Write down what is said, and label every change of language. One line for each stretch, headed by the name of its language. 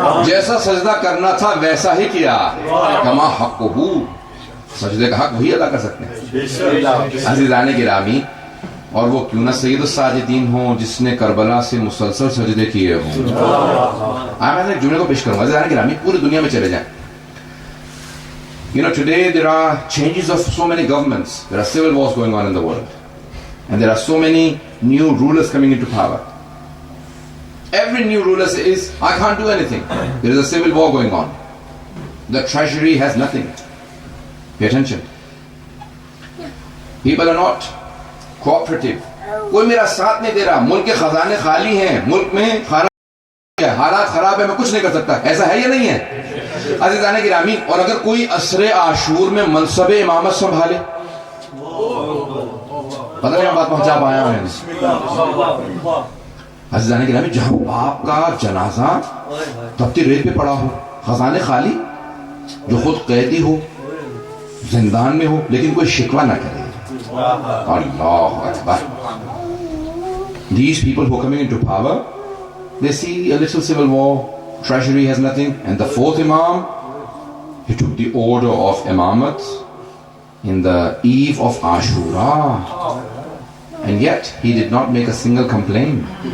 Urdu: جیسا سجدہ کرنا تھا ویسا ہی کیا. کما حقہ، سجدے کا حق وہی ادا کر سکتے ہیں. عزیزان گرامی، اور وہ کیوں نہ سید الساجدین ہوں جس نے کربلا سے مسلسل سجدے کیے ہوں. میں ایک جملے کو پیش کروں گا. عزیزان گرامی، پوری دنیا میں چلے جائیں.
English: You know, today there are changes of so many governments. There are civil wars going on in the world. And there are so many new rulers coming into power. Every new ruler says, I can't do anything. There is a civil war going on. The treasury has nothing. Pay attention. People are not cooperative.
Urdu: کوئی میرا ساتھ نہیں دے رہا, ملک کے خزانے خالی ہیں, ملک میں حالات خراب ہے, میں کچھ نہیں کر سکتا. ایسا ہے یا نہیں ہے عزیزان گرامی؟ اور اگر کوئی عصر عاشور میں منصب امامت سنبھالے, پتہ نہیں بات پہنچا پایا ہوں عزیزان گرامی, جہاں باپ کا جنازہ تپتی ریت پہ پڑا ہو, خزانے خالی, جو خود قیدی ہو, زندان میں ہو, لیکن کوئی شکوہ نہ کرے. اللہ اکبر.
English: These people who are coming into power, they see a little civil war, treasury has nothing, and the fourth Imam, he took the order of Imamat in the eve of Ashura, and yet he did not make a single complaint.